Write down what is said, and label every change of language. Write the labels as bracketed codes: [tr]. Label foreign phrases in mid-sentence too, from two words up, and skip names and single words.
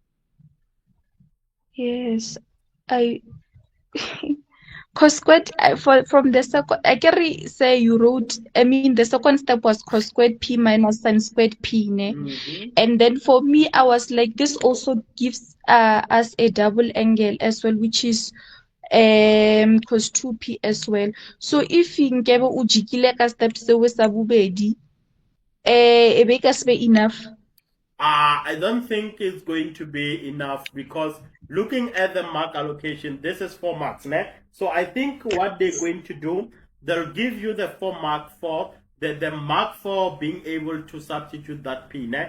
[en] Yes, cos squared from the second, I can say you wrote, I mean the second step was cos squared P minus sine squared P, ne? And then for me I was like, this also gives us a double angle as well, which is cos 2P as well. So if [nso] nkebe o jikile ka step se sa bobedi, e be ka se be enough. [en] I don't think it's going to be enough, because looking at the mark allocation, this is 4 marks, né? So I think what they're going to do, they'll give you the 4 mark for the mark for being able to substitute that P, né?